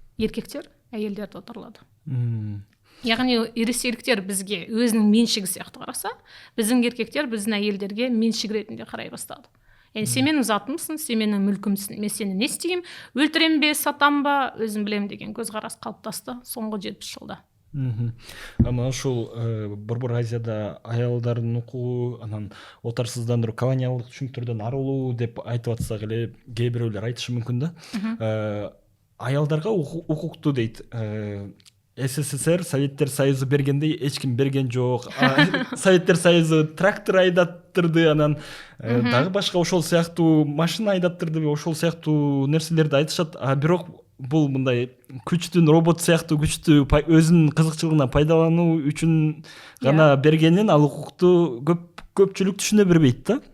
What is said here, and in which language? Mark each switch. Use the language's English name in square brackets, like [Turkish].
[Kazakh] Еркектер әйелдерді отарлады. Яғни ресейліктер бізге өзінің меншігі сияқты қараса, біздің еркектер біздің әйелдерге меншік ретінде қарай бастады. сен менің затымсың, сен менің мүлкімсің, мен сені не істеймін, өлтірем бе, сатам ба, өзім білем деген көзқарас қалыптасты соңғы 70 жылда. [Kyrgyz] Ама ушул Борбор Азияда аялдардын укугу, анан отарсыздандыруу, колониалдык түшүнүктөрдөн арылуу деп айтып атсак эле, кээ бирөөлөр айтышы мүмкүн да. Аялдарга укукту дейт. СССР, Советтер Союзу бергендей эч ким берген жок. Советтер Союзу трактор айдаттырды, анан дагы башка ошол сыяктуу машина айдаттырды, ошол сыяктуу нерселерди айтышат. Бирок бул мындай күчтүн, робот сыяктуу күчтү өзүнүн кызыкчылыгына пайдалануу үчүн гана бергенин ал укукту көпчүлүк түшүнө бербейт да.